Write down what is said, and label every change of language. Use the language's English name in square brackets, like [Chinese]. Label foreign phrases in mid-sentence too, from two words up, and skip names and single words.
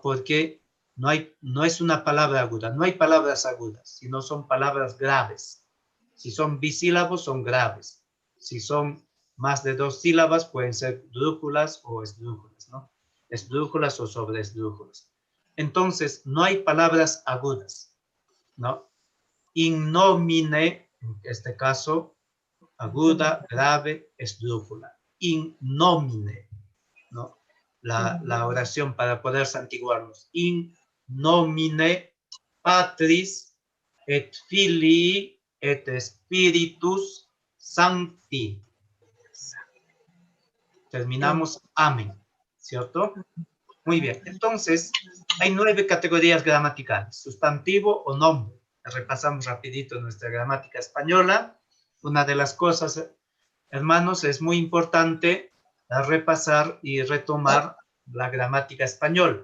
[Spanish] Porque no es una palabra aguda, no hay palabras agudas, sino son palabras graves. Si son bisílabos, son graves. Si son más de 2 sílabas, pueden ser drújulas o esdrújulas, ¿no? Esdrújulas o sobreesdrújulas. Entonces, no hay palabras agudas, ¿no? [Latin] In nomine, [Spanish] en este caso, aguda, grave, esdrújula. [Latin] In nomine, [Spanish] ¿no? La oración para poder santiguarnos. [Latin] In nomine Patris et Filii et Spiritus Sancti. [Spanish] Terminamos amén. ¿cierto? Muy bien, entonces hay 9 categorías gramaticales, sustantivo o nombre. Repasamos rapidito nuestra gramática española. Una de las cosas, hermanos, es muy importante repasar y retomar la gramática española.